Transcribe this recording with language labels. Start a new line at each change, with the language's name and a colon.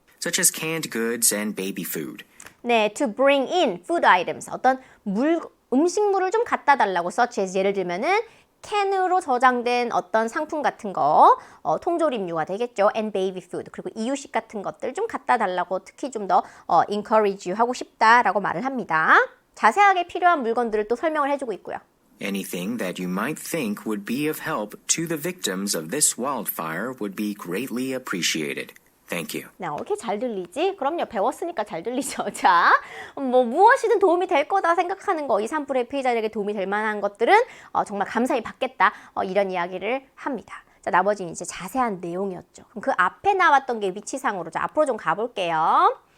English: such as canned goods and baby food. 네, to bring in food items.
Korean: 어떤 음식물을 좀 갖다 달라고
English: such as
Korean: 예를 들면은 캔으로 저장된 어떤 상품 같은 거, 통조림류가 되겠죠.
English: and baby food.
Korean: 그리고 이유식 같은 것들 좀 갖다 달라고 특히 좀 더 encourage 하고 싶다라고 말을 합니다. 자세하게 필요한 물건들을 또 설명을 해주고 있고요.
English: Anything that you might think would be of help to the victims of this wildfire would be greatly appreciated. Thank you.
Korean: 네, 이렇게 잘 들리지? 그럼요, 배웠으니까 잘 들리죠. 자, 무엇이든 도움이 될 거다 생각하는 거, 이 산불의 피해자들에게 도움이 될 만한 것들은 정말 감사히 받겠다. 이런 이야기를 합니다. 자, 나머지는 이제 자세한 내용이었죠. 그럼 그 앞에 나왔던 게 위치상으로. 자, 앞으로 좀 가볼게요.